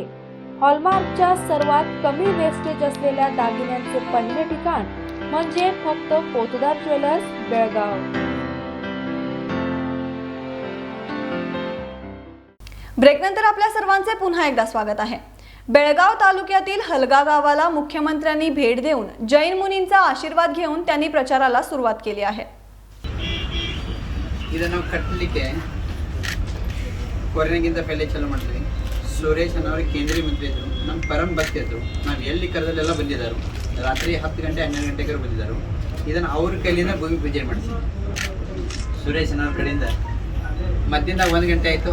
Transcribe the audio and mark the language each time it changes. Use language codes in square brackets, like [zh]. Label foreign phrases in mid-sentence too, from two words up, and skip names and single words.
[mr] हॉलमार्कच्या सर्वात कमी वेस्टेज असलेल्या दागिन्यांचे पहिले ठिकाण म्हणजे फक्त पोतदार ज्वेलर्स, बेळगाव. ब्रेकनंतर आपल्या सर्वांचे पुन्हा एकदा स्वागत आहे. बेळगाव तालुक्यातील हलगा गावाला मुख्यमंत्र्यांनी भेट देऊन जैन मुनींचा आशीर्वाद घेऊन त्यांनी प्रचाराला सुरुवात केली आहे. [kn] ಇದನ್ನು ಕಟ್ಟಲಿಕ್ಕೆ ಕೊರೋನಾಗಿಂತ ಪहिले ಚಾಲೂ ಮಾಡ್ತೀವಿ. ಸುರೇಶ್ ಅನ್ನೋರು ಕೇಂದ್ರೀಯ ಮಂತ್ರಿ ಇದ್ದರು, ನಮ್ಮ ಪರಂ ಭಕ್ತಿ ಇದ್ದರು. ನಾವು ಎಲ್ಲಿ ಕರೆದಲ್ಲೆಲ್ಲ ಬಂದಿದ್ದಾರೆ. ರಾತ್ರಿ 10 ಗಂಟೆ 12 ಗಂಟೆಗೆ ಬಂದಿದ್ದಾರೆ. ಇದನ್ನು ಅವ್ರ ಕೈಲಿಂದ ಭೂಮಿ ಪೂಜೆ ಮಾಡಿಸಿ ಸುರೇಶ್ ಅನ್ನೋರ ಕಡೆಯಿಂದ ಮಧ್ಯಾಹ್ನ 1 ಗಂಟೆ ಆಯಿತು.